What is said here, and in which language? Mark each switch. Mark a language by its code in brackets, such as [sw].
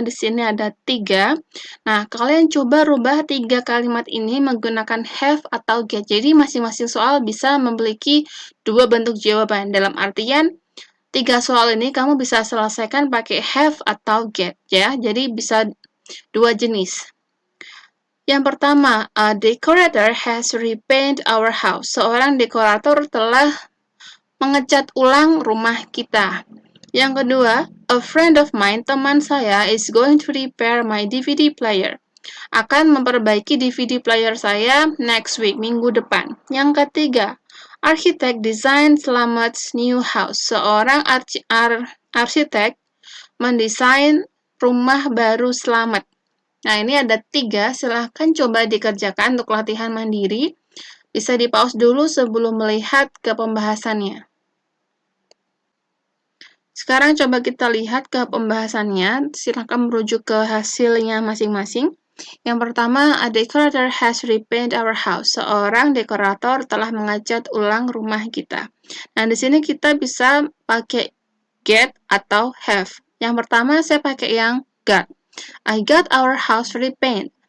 [id] Di sini ada 3. Nah, kalian coba rubah 3 kalimat ini menggunakan have atau get. Jadi masing-masing soal bisa memiliki 2 bentuk jawaban. Dalam artian 3 soal ini kamu bisa selesaikan pakai have atau get ya. Jadi bisa 2 jenis. Yang pertama, [en] a decorator has repainted our house. [id] Seorang dekorator telah mengecat ulang rumah kita. Yang kedua, [en] a friend of mine, [id] teman saya, [en] is going to repair my DVD player. [id] Akan memperbaiki DVD player saya [en] next week, [id] minggu depan. Yang ketiga, [en] architect design Slamet's new house. [id] Seorang arsitek mendesain rumah baru Slamet. Nah, ini ada 3, silahkan coba dikerjakan untuk latihan mandiri. Bisa di-pause dulu sebelum melihat ke pembahasannya. Sekarang coba kita lihat ke pembahasannya. Silakan merujuk ke hasilnya masing-masing. Yang pertama, [en] a decorator has repainted our house. [id] Seorang dekorator telah mengecat ulang rumah kita. Nah, di sini kita bisa pakai get atau have. Yang pertama, saya pakai yang got. [en] I got our house repainted.